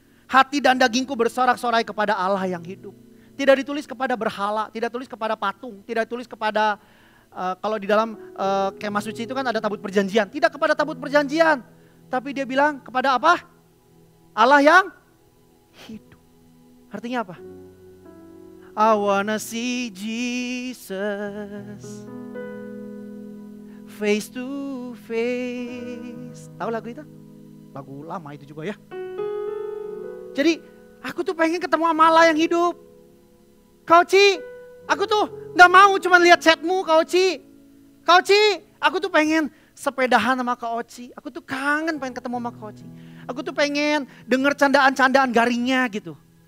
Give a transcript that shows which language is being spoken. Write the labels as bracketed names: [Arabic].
[Indonesian] Hati dan dagingku bersorak-sorai kepada Allah yang hidup. Tidak ditulis kepada berhala, tidak tulis kepada patung, tidak tulis kepada kalau di dalam kemah suci itu kan ada tabut perjanjian. Tidak kepada tabut perjanjian. Tapi dia bilang kepada apa? Allah yang hidup. Artinya apa? [English] I wanna see Jesus face to face. [Indonesian] Tahu lagu itu? Lagu lama itu juga ya. Jadi aku tuh pengen ketemu sama Allah yang hidup. Kau Ci, aku tuh gak mau cuma lihat chatmu Kau Ci. Kau Ci, aku tuh pengen sepedahan sama Kak Oci. Aku tuh kangen pengen ketemu sama Kak Oci. Aku tuh pengen denger candaan-candaan garingnya gitu.